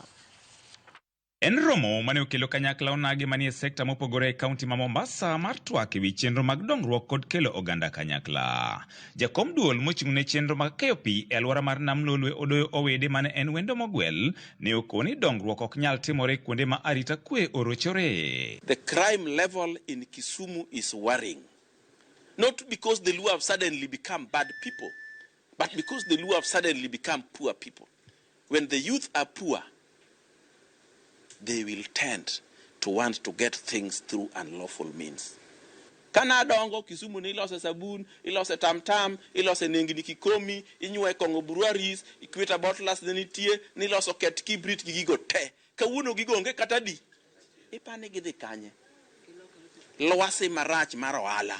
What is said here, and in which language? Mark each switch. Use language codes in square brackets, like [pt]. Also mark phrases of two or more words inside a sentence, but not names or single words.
[luo] En romo mane okelo kanyakla onagi manie sekta mopogore e kaunti ma Mombasa mar twak ewi chenro mag dongruok kod kelo oganda kanyakla. Jakom duol mochung'ne chenro mag keyo pi e alwora mar Nam Lolwe Odoyo Owede mane en wendo mogwel ne okoni dongruok ok nyal timore kuonde ma arita kwe orochore. [en] The crime level in Kisumu is worrying. Not because the Luo have suddenly become bad people, but because the Luo have suddenly become poor people. When the youth are poor, they will tend to want to get things through unlawful means. [luo] Kana dongo Kisumu ni ilose sabun, ilose tamtam, ilose nengini kikomi, inywe kongo buruaris, ikweta bottles nitie, niloso ket kibrit gigo te. Kawuono gigonge katadi. Ipane gidhi kanye. Lwasi marach mar ohala.